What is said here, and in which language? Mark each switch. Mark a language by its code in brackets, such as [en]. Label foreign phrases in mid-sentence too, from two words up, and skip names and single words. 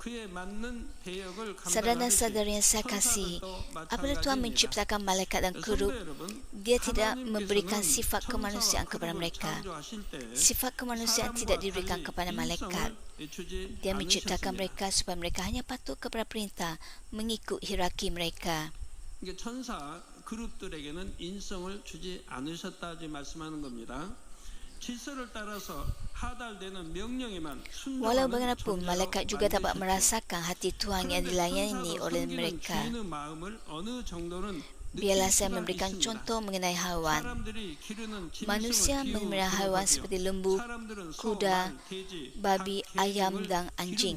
[ms] Saudara dan saudari yang saya kasihi, apabila Tuhan menciptakan malaikat dan kerup, Dia tidak memberikan sifat kemanusiaan kepada mereka. Sifat kemanusiaan tidak diberikan kepada malaikat. Dia menciptakan mereka supaya mereka hanya patuh kepada perintah, mengikut hierarki mereka. [ko] 천사 그룹들에게는 인성을 주지 않으셨다지 말씀하는 겁니다. 질서를 따라서 하달되는 명령에만 [ms] Walau bagaimanapun, malaikat juga dapat merasakan hati Tuhan yang dilayani oleh mereka. Biarlah saya memberikan contoh mengenai haiwan. Manusia memelihara haiwan seperti lembu, kuda, babi, ayam dan anjing.